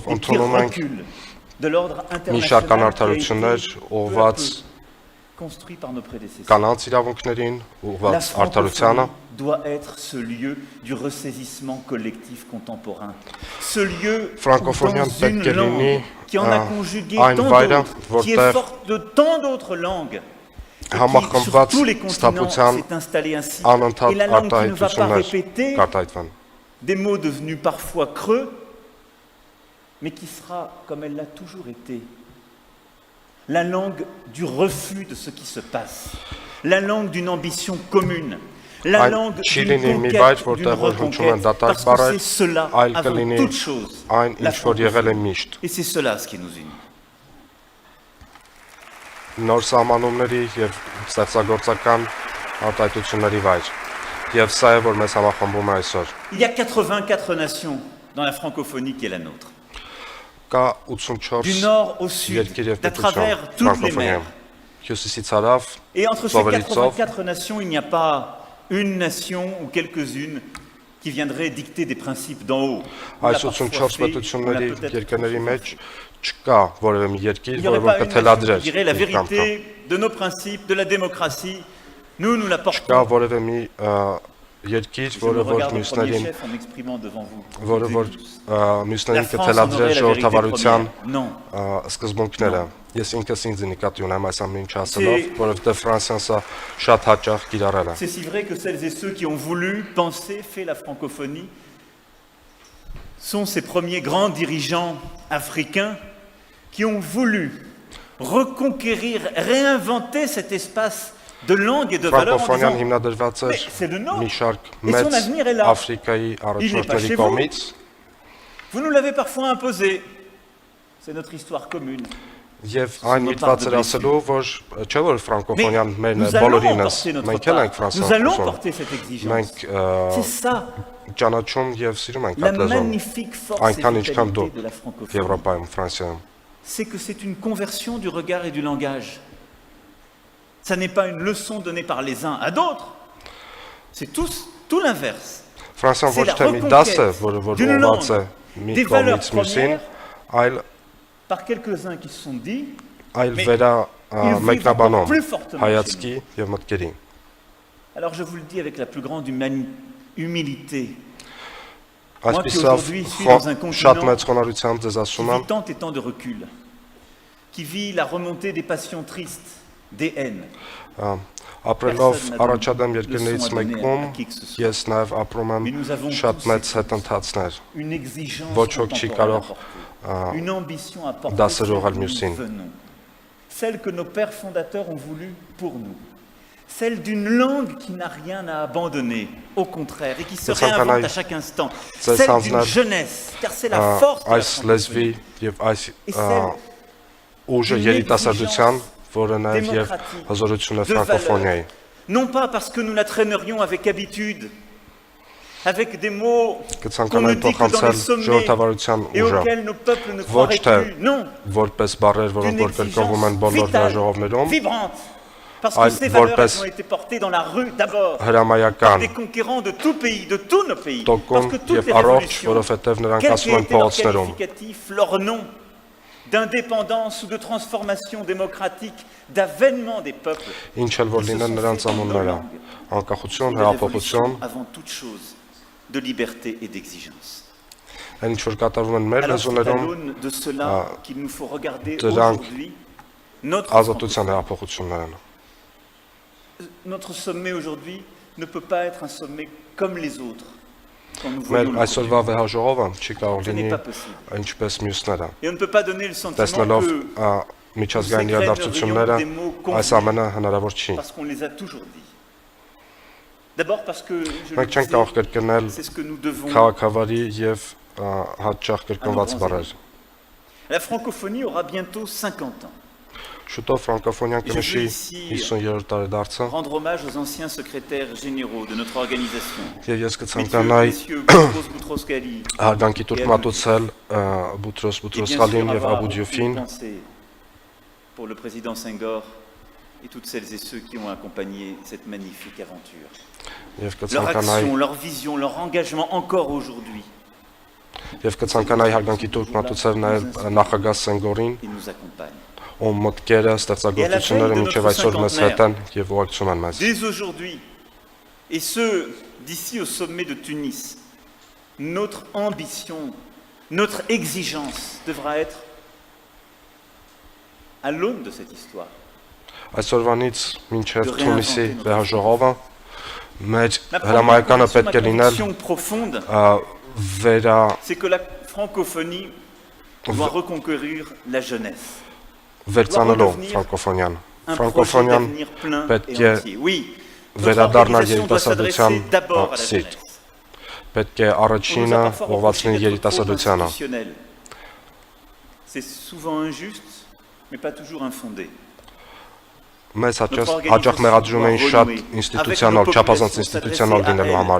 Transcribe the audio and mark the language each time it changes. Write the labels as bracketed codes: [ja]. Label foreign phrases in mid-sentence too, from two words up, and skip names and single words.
[fr] les pires [hy] ընդունում ենք [fr] reculs de l'ordre [hy] մի շարք [fr] international qui a [hy] անարդարություններ [fr] été [hy] ուղղված [fr] peu à peu construit par nos prédécesseurs. [hy] կանանց իրավունքներին, [fr] La [hy] ուղղված արդարությանը, [fr] francophonie doit être ce lieu du ressaisissement collectif contemporain. Ce lieu où [hy] Ֆրանկոֆոնիան [fr] dans [hy] պետք [fr] une [hy] է լինի [fr] langue qui en a conjugué [hy] այն [fr] tant [hy] վայրը, [fr] d'autres, qui est [hy] որտեղ [fr] forte de tant d'autres langues, et qui sur [hy] համախմբված [fr] tous les continents [hy] ստապության [fr] s'est installée ainsi. [hy] անընդհատ [fr] Et la langue qui ne va pas [hy] արտահայտություններ [fr] répéter [hy] կարտահայտվեն։ [fr] des mots devenus parfois creux, mais qui sera, comme elle l'a toujours été, la langue du refus de ce qui se passe, la langue d'une ambition commune, la [hy] Այն [fr] langue [hy] չի [fr] d'une [hy] լինի մի վայր, [fr] conquête, d'une [hy] որտեղ որ հնչում են [fr] reconquête, [hy] դատարկ [fr] parce que [hy] բառեր, [fr] c'est cela, [hy] այլ [fr] avant [hy] կլինի [fr] toute chose, [hy] այն, [fr] la [hy] ինչ որ եղել է [fr] francophonie. [hy] միշտ։ [fr] Et c'est cela ce qui nous unit. [hy] Նոր սահմանումների եւ ստեղծագործական արտահայտությունների վայր։ Եվ սա է, որ մեզ համախմբում է այսօր։ [fr] Il y a 84 nations dans la francophonie qui est la nôtre. [hy] Կա [fr] Du 84 nord au sud, [hy] երկիր եւ [fr] d'à travers [hy] պետություն [fr] toutes les mers, [hy] ֆրանկոֆոնիայում։ հյուսիսից հարավ, [fr] Et entre ces ծովերից ծով, 84 nations, il n'y a pas une nation ou quelques-unes qui viendraient dicter des principes d'en haut. On l'a [hy] այս [fr] parfois 84 fait, on l'a [hy] պետությունների [fr] peut-être [hy] երկրների [fr] fait. [hy] մեջ չկա որևէ մի երկիր, [fr] Il n'y aurait [hy] որը [fr] pas [hy] որ [fr] une nation qui [hy] կթելադրեր [fr] dirait la [hy] իր կամքը։ [fr] vérité de nos principes, de la démocratie. Nous la [hy] Չկա [fr] portons. [hy] որևէ մի երկիր, [fr] Je me [hy] որը որ [fr] regarde au premier [hy] մյուսներին, [fr] chef en m'exprimant devant vous. [hy] որը որ [fr] La [hy] մյուսներին [fr] France en [hy] կթելադրեր [fr] aurait la vérité [hy] ժողովրդավարության [fr] première. Non. [hy] սկզբունքները։ Ես ինքս ինձ նկատի ունեմ այս ամեն ինչ ասելով, որովհետև Ֆրանսիան սա շատ հաճախ կիրառել է։ [fr] C'est si vrai que celles et ceux qui ont voulu, pensé, fait la francophonie sont ces premiers grands dirigeants africains qui ont voulu reconquérir, réinventer cet espace de langue et de valeur en [hy] Ֆրանկոֆոնիան [fr] disant [hy] հիմնադրված էր [fr] Mais c'est le nôtre. [hy] մի շարք [fr] Et son [hy] մեծ [fr] avenir est là. [hy] Աֆրիկայի առաջնորդների [fr] chez vous. [hy] կողմից [fr] vous nous l'avez parfois imposé. C'est notre histoire commune. [hy] Եվ այն միտված էր ասելու, որ չէ որ ֆրանկոֆոնիան մերն է [fr] Nous allons [hy] բոլորինս, [fr] porter notre [hy] մենք էլ ենք [fr] part. Nous allons [hy] ֆրանսիան [fr] porter cette exigence. [hy] մենք [fr] C'est ça, [hy] ճանաչում եւ սիրում ենք [fr] la [hy] այդ լեզուն, [fr] magnifique force et [hy] այնքան ինչքան դու [fr] vitalité de la francophonie. [hy] Եվրոպայում, Ֆրանսիայում։ [fr] C'est que c'est une conversion du regard et du langage. Ça n'est pas une leçon donnée par les uns à d'autres. C'est tout l'inverse. [hy] Ֆրանսիան [fr] C'est [hy] ոչ [fr] la [hy] թե մի դաս է, [fr] reconquête [hy] որ [fr] d'une [hy] ուղղված է [fr] langue, [hy] մի [fr] des valeurs [hy] կողմից մյուսին, [fr] premières, [hy] այլ [fr] par quelques-uns qui se sont dit, [hy] այլ [fr] Mais [hy] վերա [fr] ils vivent [hy] մեկնաբանում [fr] plus fortement [hy] հայացքի եւ մտքերի։ [fr] alors je vous le dis avec la plus grande humilité, [hy] Այսպիսով [fr] aujourd'hui suis dans un [hy] շատ [fr] continent [hy] մեծ խոնարհությամբ ձեզ [fr] qui [hy] ասում եմ, [fr] vit tant et tant de recul, qui vit la remontée des passions tristes, des haines. [hy] ապրելով [fr] Personne n'a [hy] առաջադեմ [fr] donné [hy] երկրներից [fr] leçon à donner [hy] մեկում, [fr] à qui que ce soit. [hy] ես նաև ապրում [fr] Mais [hy] եմ [fr] nous avons [hy] շատ [fr] tous [hy] մեծ հետընթացներ, [fr] Une exigence [hy] Ոչ ոք չի [fr] contemporaine [hy] կարող, [fr] à porter, une ambition à porter [hy] դասեր [fr] celle [hy] ուղղել [fr] d'où nous [hy] մյուսին։ [fr] venons, celle que nos pères fondateurs ont voulu pour nous, celle d'une langue qui n'a rien à abandonner, au contraire, et qui se [hy] Ծեսան [fr] réinvente [hy] կանայ- [fr] à chaque instant, [hy] Ծես [fr] celle d'une [hy] հանձնել, [fr] jeunesse, car c'est la force de la [hy] այս լեզվի [fr] francophonie. [hy] եւ այս [fr] Et celle [hy] ուժը [fr] d'une [hy] երիտասարդության, որը նաև եւ [fr] démocratique, [hy] հզորություն է [fr] de valeur. [hy] ֆրանկոֆոնիայի։ [fr] Non pas parce que nous la traînerions avec habitude, avec des mots qu'on [hy] Կցանկանայի [fr] nous dit que dans les [hy] փոխանցել [fr] sommets [hy] ժողովրդավարության [fr] et [hy] ուժը, [fr] auxquels nos peuples ne [hy] ոչ [fr] croiraient [hy] թե [fr] plus. Non, [hy] որպես բարեր, որոնք [fr] d'une [hy] որ կրկնվում են [fr] exigence [hy] բոլոր [fr] vitale, [hy] ժողովներում, [fr] vibrante. Parce que [hy] Այլ [fr] ces valeurs [hy] որպես [fr] elles ont été portées dans la rue d'abord, par [hy] հրամայական [fr] des conquérants de tout pays, de tous nos pays. [hy] տոկուն [fr] Parce que toutes [hy] եւ [fr] les [hy] առողջ, [fr] révolutions, [hy] որովհետեւ նրանք [fr] quel [hy] ասում են [fr] qu'ait été leur [hy] փողոցներում, [fr] qualificatif, leur nom d'indépendance ou de transformation démocratique, d'avènement des peuples, [hy] ինչ էլ որ [fr] ils se [hy] լինեն [fr] sont [hy] նրանց [fr] faits dans nos [hy] անունները, [fr] langues. [hy] անկախություն, [fr] Des [hy] հեղափոխություն, [fr] révolutions avant toute chose de liberté et d'exigence. [hy] այն ինչ որ կատարվում են մեր [fr] Alors c'est à [hy] լեզուներում, [fr] l'aune de cela qu'il nous faut regarder [hy] դրանք [fr] aujourd'hui notre [hy] ազատության հեղափոխություններ են։ [fr] Notre sommet aujourd'hui ne peut pas être un sommet comme les autres. Quand nous [hy] Մեր [fr] voyons le [hy] այսօրվա վեհաժողովը չի կարող [fr] Ce n'est [hy] լինի [fr] pas possible. [hy] ինչպես մյուսները։ [fr] Et on ne peut pas donner le sentiment [hy] Տեսնելով [fr] que [hy] միջազգային իրադարձությունները, այս ամենը հնարավոր չի։ [fr] parce qu'on les a toujours dit. D'abord parce que je le [hy] Մենք չենք կարող [fr] disais, [hy] կրկնել [fr] c'est ce que nous devons. [hy] քաղաքավարի եւ հաճախ կրկնված բառեր։ [fr] La francophonie aura bientôt 50 ans. [hy] Շուտով ֆրանկոֆոնիան կնշի 50-րդ տարեդարձը [fr] Rendre hommage aux anciens secrétaires généraux de notre organisation. [hy] եւ ես կցանկանայի [fr] Messieurs Boutros Boutros-Ghali, [hy] հարգանքի տուրք մատուցել Բուտրոս [fr] et bien sûr [hy] Բուտրոսխալին եւ [fr] avoir [hy] Աբու [fr] une [hy] Դիոֆին [fr] pensée pour le président Senghor et toutes celles et ceux qui ont accompagné cette magnifique aventure. [hy] եւ [fr] Leur [hy] կցանկանայի [fr] action, leur vision, leur engagement encore aujourd'hui, [hy] եւ կցանկանայի հարգանքի տուրք մատուցել նաեւ նախագահ Սենգորին, [fr] ils nous accompagnent. [hy] ում մտքերը, ստեղծագործությունները մինչև այսօր մեզ հետ են եւ ուղեկցում են մեզ։ [fr] Dès aujourd'hui, et ce, d'ici au sommet de Tunis, notre ambition, notre exigence devra être à l'aune de cette histoire. [hy] Այսօրվանից մինչև [fr] De [hy] Թունիսի [fr] réinventer notre [hy] վեհաժողովը մեր [fr] Ma [hy] հրամայականը [fr] conviction, [hy] պետք է [fr] ma [hy] լինել [fr] conviction profonde, [hy] վերա [fr] c'est que la francophonie doit reconquérir la jeunesse. [hy] վերցանելով ֆրանկոֆոնիան։ [fr] Un projet [hy] Ֆրանկոֆոնիան [fr] d'avenir plein [hy] պետք [fr] et [hy] է [fr] entier. Oui, notre [hy] վերադառնալ [fr] organisation doit [hy] երիտասարդության [fr] s'adresser d'abord à la [hy] սիտ։ [fr] jeunesse. [hy] Պետք է [fr] On nous a [hy] առաջինը [fr] parfois [hy] ուղղված [fr] reproché [hy] լինի [fr] d'être trop [hy] երիտասարդությանը։ [fr] institutionnel. C'est souvent injuste, mais pas toujours infondé. [hy] Մեզ հաճախ մեղադրում էին շատ ինստիտուցիոնալ, չափազանց ինստիտուցիոնալ լինելու համար։